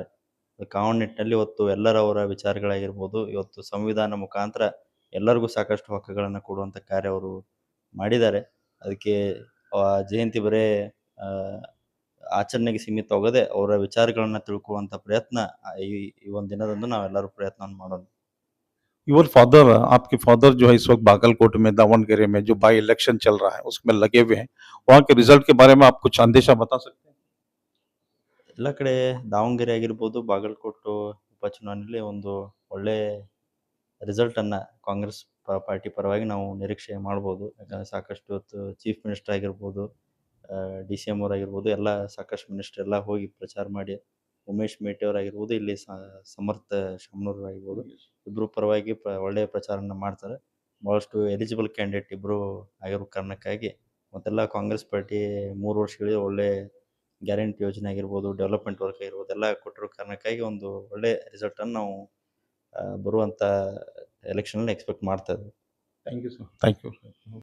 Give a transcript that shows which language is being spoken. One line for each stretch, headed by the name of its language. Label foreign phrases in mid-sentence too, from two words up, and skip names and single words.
Kannada: ಆ ನಿಟ್ಟಿನಲ್ಲಿ ಇವತ್ತು ಎಲ್ಲರವರ ವಿಚಾರಗಳಾಗಿರ್ಬೋದು, ಇವತ್ತು ಸಂವಿಧಾನ ಮುಖಾಂತರ ಎಲ್ಲರಿಗೂ ಸಾಕಷ್ಟು ಹಕ್ಕುಗಳನ್ನು ಕೊಡುವಂಥ ಕಾರ್ಯ ಅವರು ಮಾಡಿದ್ದಾರೆ. ಅದಕ್ಕೆ ಜಯಂತಿ ಬರೇ ಆ, ಆಚರಣೆಗೆ ಸೀಮಿತವಾಗದೆ ಅವರ ವಿಚಾರಗಳನ್ನ ತಿಳ್ಕೊಳ್ಳುವಂಥ ಪ್ರಯತ್ನ ಈ ಈ ಒಂದು ದಿನದಂದು ನಾವೆಲ್ಲರೂ ಪ್ರಯತ್ನ ಮಾಡೋಣ.
English: your father,
Hindi: आपके फादर जो है इस वक्त बागलकोट में दावणगेरे में जो
English: by election
Hindi: चल रहा है उसमें लगे हुए हैं। वहाँ के रिजल्ट के बारे में आप कुछ अंदेशा बता सकते हैं?
Kannada: ಎಲ್ಲ ಕಡೆ ದಾವಣಗೆರೆ ಆಗಿರ್ಬೋದು, ಬಾಗಲಕೋಟು ಉಪಚುನಾವಣೆಯಲ್ಲಿ ಒಂದು ಒಳ್ಳೆ ರಿಸಲ್ಟನ್ನು ಕಾಂಗ್ರೆಸ್ ಪಾರ್ಟಿ ಪರವಾಗಿ ನಾವು ನಿರೀಕ್ಷೆ ಮಾಡ್ಬೋದು. ಯಾಕಂದರೆ ಸಾಕಷ್ಟು ಇವತ್ತು
English: chief minister
Kannada: ಆಗಿರ್ಬೋದು, ಡಿ ಸಿ ಎಮ್ ಅವರಾಗಿರ್ಬೋದು, ಎಲ್ಲ ಸಾಕಷ್ಟು ಮಿನಿಸ್ಟರ್ ಎಲ್ಲ ಹೋಗಿ ಪ್ರಚಾರ ಮಾಡಿ, ಉಮೇಶ್ ಮೇಟಿ ಅವರಾಗಿರ್ಬೋದು, ಇಲ್ಲಿ ಸಮರ್ಥ ಶಾಮನೂರ್ ಆಗಿರ್ಬೋದು, ಇಬ್ಬರು ಪರವಾಗಿ ಒಳ್ಳೆಯ ಪ್ರಚಾರನ ಮಾಡ್ತಾರೆ. ಭಾಳಷ್ಟು
English: eligible candidate
Kannada: ಇಬ್ಬರು ಆಗಿರೋ ಕಾರಣಕ್ಕಾಗಿ ಮತ್ತೆಲ್ಲ ಕಾಂಗ್ರೆಸ್ ಪಾರ್ಟಿ 3 ವರ್ಷಗಳಿಗೆ ಒಳ್ಳೆ ಗ್ಯಾರಂಟಿ ಯೋಜನೆ ಆಗಿರ್ಬೋದು,
English: development work
Kannada: ಆಗಿರ್ಬೋದು ಎಲ್ಲ ಕೊಟ್ಟಿರೋ ಕಾರಣಕ್ಕಾಗಿ ಒಂದು ಒಳ್ಳೆ ರಿಸಲ್ಟನ್ನು ನಾವು ಬರುವಂಥ ಎಲೆಕ್ಷನಲ್ಲಿ ಎಕ್ಸ್ಪೆಕ್ಟ್ ಮಾಡ್ತಾ ಇದ್ದೀವಿ.
English: thank you sir, thank you.